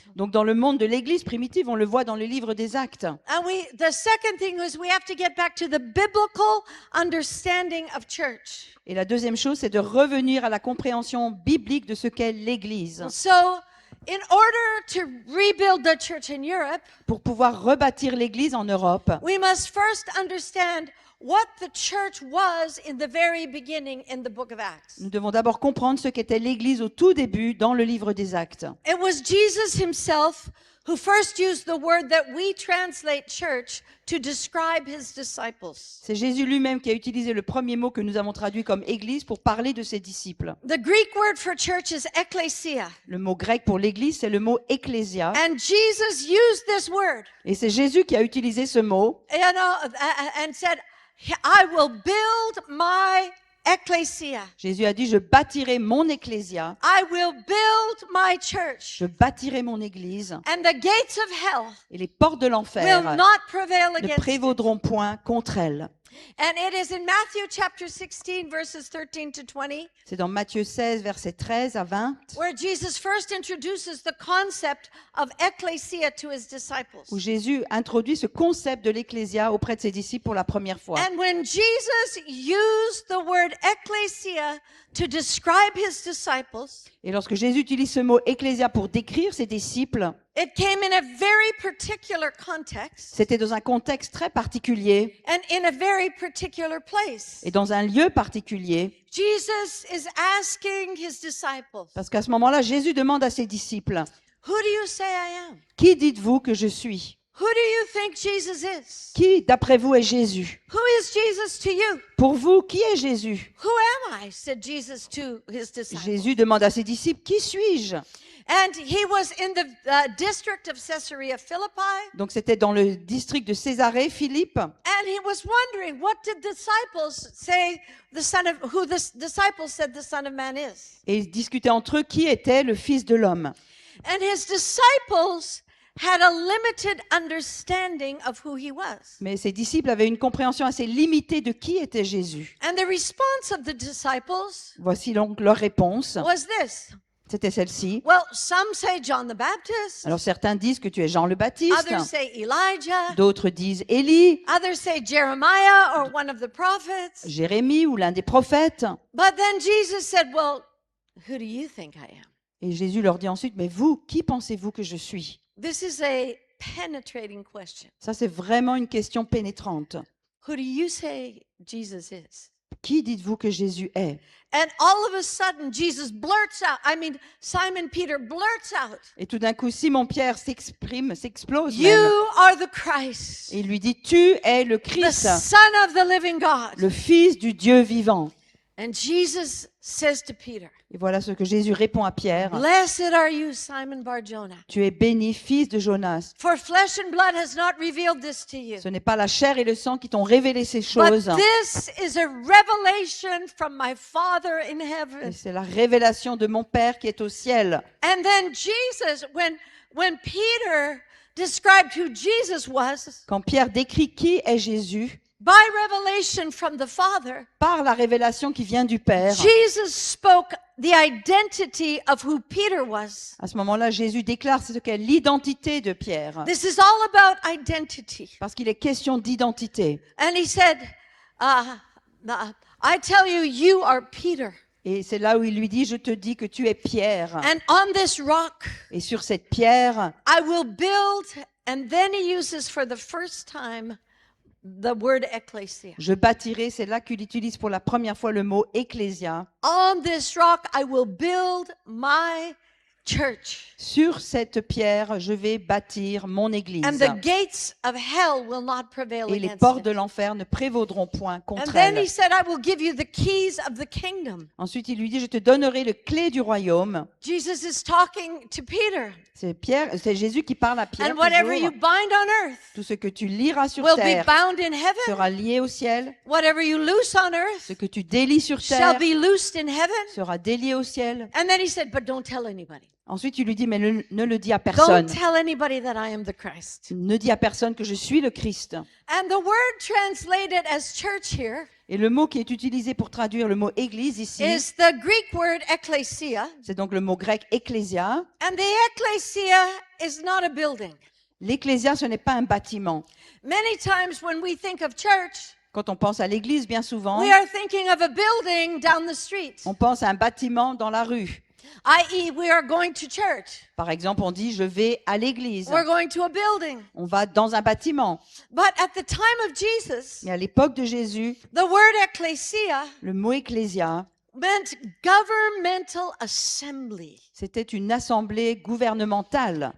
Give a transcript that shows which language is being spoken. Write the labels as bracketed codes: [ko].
[fr] Donc dans le monde de l'Église primitive, on le voit dans le livre des Actes. [en] And the second thing is we have to get back to the biblical understanding of church. [fr] Et la deuxième chose, c'est de revenir à la compréhension biblique de ce qu'est l'Église. [en] So, in order to rebuild the church in Europe, [fr] Pour pouvoir rebâtir l'Église en Europe, [en] we must first understand what the church was in the very beginning in the book of Acts. [fr] nous devons d'abord comprendre ce qu'était l'Église au tout début dans le livre des Actes. [en] It was Jesus himself who first used the word that we translate church to describe his disciples. [fr] C'est Jésus lui-même qui a utilisé le premier mot que nous avons traduit comme Église pour parler de ses disciples. [en] The Greek word for church is ekklesia. [fr] Le mot grec pour l'Église, c'est le mot ecclésia. [en] And Jesus used this word, [fr] Et c'est Jésus qui a utilisé ce mot [en] and said, I will build my ekklesia. [fr] Jésus a dit, je bâtirai mon ecclésia, [en] I will build my church. [fr] je bâtirai mon église, [en] And the gates of hell [fr] et les portes de [en] will [fr] l'enfer [en] not prevail [fr] ne [en] against it. [fr] prévaudront point contre elle. [en] And it is in Matthew chapter 16, verses 13 to 20, [fr] C'est dans Matthieu 16, versets 13 à 20, [en] where Jesus first introduces the concept of ecclesia to his disciples. [fr] où Jésus introduit ce concept de l'ecclésia auprès de ses disciples pour la première fois. [en] And when Jesus used the word ecclesia to describe his disciples, [fr] Et lorsque Jésus utilise ce mot ecclésia pour décrire ses disciples, [en] it came in a very particular context [fr] c'était dans un contexte très particulier [en] and in a very particular place. [fr] et dans un lieu particulier, [en] Jesus is asking his disciples, [fr] parce qu'à ce moment-là, Jésus demande à ses disciples, [en] who do you say I am? [fr] « Qui dites-vous que je suis ? [en] Who do you think Jesus is? [fr] Qui, d'après vous, est Jésus ? [en] Who is Jesus to you? [fr] Pour vous, qui est Jésus ? [en] Who am I? Said Jesus to his disciples. [fr] Jésus demande à ses disciples, « Qui suis-je » [en] And he was in the district of Caesarea Philippi, [fr] Donc c'était dans le district de Césarée, Philippe, [en] and he was wondering what did disciples say who the disciples said the Son of Man is. [fr] et ils discutaient entre eux qui était le Fils de l'homme. [en] And his disciples had a limited understanding of who he was. [fr] Mais ses disciples avaient une compréhension assez limitée de qui était Jésus. [en] And the response of the disciples [fr] Voici donc leur réponse. [en] was this. [fr] C'était celle-ci. [en] Well, some say John the Baptist, [fr] Alors certains disent que tu es Jean le Baptiste, [en] others say Elijah, [fr] d'autres disent Élie, [en] others say Jeremiah or one of the prophets. [fr] Jérémie ou l'un des prophètes. [en] But then Jesus said, well, who do you think I am? [fr] Et Jésus leur dit ensuite, mais vous, qui pensez-vous que je suis ? [en] This is a penetrating question. [fr] Ça, c'est vraiment une question pénétrante. [en] Who do you say Jesus is? [fr] Qui dites-vous que Jésus est ? [en] And all of a sudden, Jesus blurts out, Simon Peter blurts out, [fr] Et tout d'un coup, Simon-Pierre s'explose [en] you [fr] même. [en] are the Christ, [fr] Et il lui dit, tu es le [en] the [fr] Christ, [en] Son of the living God. [fr] le Fils du Dieu vivant. [en] And Jesus says to Peter, [fr] Et voilà ce que Jésus répond à Pierre. [en] blessed are you, Simon Bar-Jonah, [fr] Tu es béni, fils de Jonas. [en] for flesh and blood has not revealed this to you, [fr] Ce n'est pas la chair et le sang qui t'ont révélé ces [en] but [fr] choses. [en] this is a revelation from my Father in [fr] Et [en] heaven. [fr] c'est la révélation de mon Père qui est au ciel. [en] And then Jesus, when Peter described who Jesus was, [fr] Quand Pierre décrit qui est Jésus, [en] by revelation from the Father, [fr] par la révélation qui vient du Père, [en] Jesus spoke the identity of who Peter was. [fr] à ce moment-là, Jésus déclare ce qu'est l'identité de Pierre. [en] This is all about identity. [fr] Parce qu'il est question d'identité. [en] And he said, I tell you, you are Peter. [fr] Et c'est là où il lui dit, je te dis que tu es Pierre. [en] And on this rock, [fr] Et sur cette pierre, [en] I will build. And then he uses for the first time the word ecclesia. [fr] je bâtirai, c'est là qu'il utilise pour la première fois le mot ecclésia. [en] On this rock, I will build my church. [fr] Sur cette pierre, je vais bâtir mon église. [en] And the gates of hell will not prevail [fr] Et les [en] against [fr] portes de [en] it. [fr] l'enfer ne prévaudront point [en] And [fr] contre [en] then he [fr] elle. [en] said, I will give you the keys of the kingdom. [fr] Ensuite, il lui dit, je te donnerai le clé du royaume. [en] Jesus is talking to Peter. [fr] C'est Jésus qui parle à Pierre. [en] And whatever you [fr] toujours. [en] bind on earth [fr] Tout ce que tu liras sur [en] will be [fr] terre [en] bound in heaven. [fr] sera lié au ciel. [en] Whatever you loose on earth [fr] Ce que tu délies sur [en] shall [fr] terre [en] be loosed in heaven. [fr] sera délié au ciel. [en] And then he said, but don't tell anybody. [fr] Ensuite, il lui dit, mais ne le dis à personne. [en] Don't tell anybody that I am the Christ. [fr] Ne dis à personne que je suis le Christ. [en] And the word translated as church here [fr] Et le mot qui est utilisé pour traduire le mot église ici, [en] is the Greek word ekklesia. [fr] c'est donc le mot grec ecclésia. [en] And the ekklesia is not a building. [fr] L'ecclésia, ce n'est pas un bâtiment. [en] Many times when we think of church, [fr] Quand on pense à l'église, bien souvent, [en] we are thinking of a building down the street. [fr] on pense à un bâtiment dans la rue. [en] i.e., we are going to church, [fr] Par exemple, on dit, je vais à l'église. [en] we're going to a building. [fr] On va dans un bâtiment. [en] But at the time of Jesus, [fr] Mais à l'époque de Jésus, [en] the word ecclesia [fr] le mot ecclésia, [en] meant governmental assembly. [fr] c'était une assemblée gouvernementale.